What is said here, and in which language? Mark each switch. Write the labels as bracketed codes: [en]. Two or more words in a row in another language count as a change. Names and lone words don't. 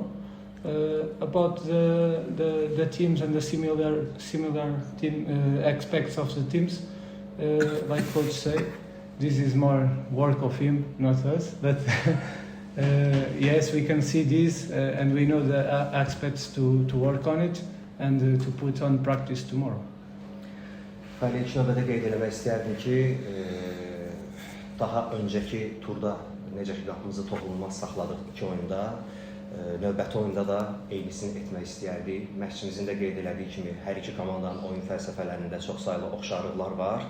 [en] About the teams and the similar team aspects of the teams, like coach said, this is more work of him, not us. But yes, we can see this, and we know the aspects to work on it and to put on practice tomorrow. [az] Mən ilk növbədə qeyd etmək istəyərdim ki, daha öncəki turda necə ki qapımızı toxunulmaz saxladıq 2 oyunda, növbəti oyunda da eynisini etmək istəyərdik. Məşqçimizin də qeyd elədiyi kimi hər iki komandanın oyun fəlsəfələrində çoxsaylı oxşarlıqlar var.